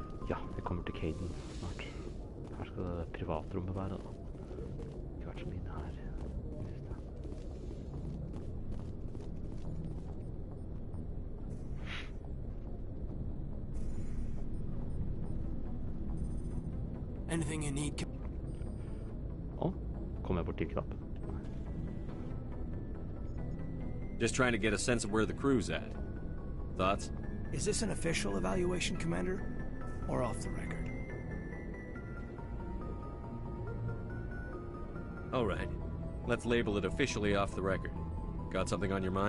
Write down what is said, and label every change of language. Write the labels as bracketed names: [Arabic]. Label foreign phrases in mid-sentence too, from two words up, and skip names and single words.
[Norwegian] Ja, vi kommer til Caden snart. Her skal det privatrommet være da. Ikke vært så mye her i det siste. [English] Anything you need? [Norwegian] Kom jeg bort til knapp. [English] Just trying to get a sense of where the crew's at. Thoughts? Is this an official evaluation, Commander? Or off the record? All right. Let's label it officially off the record. Got something on your mind?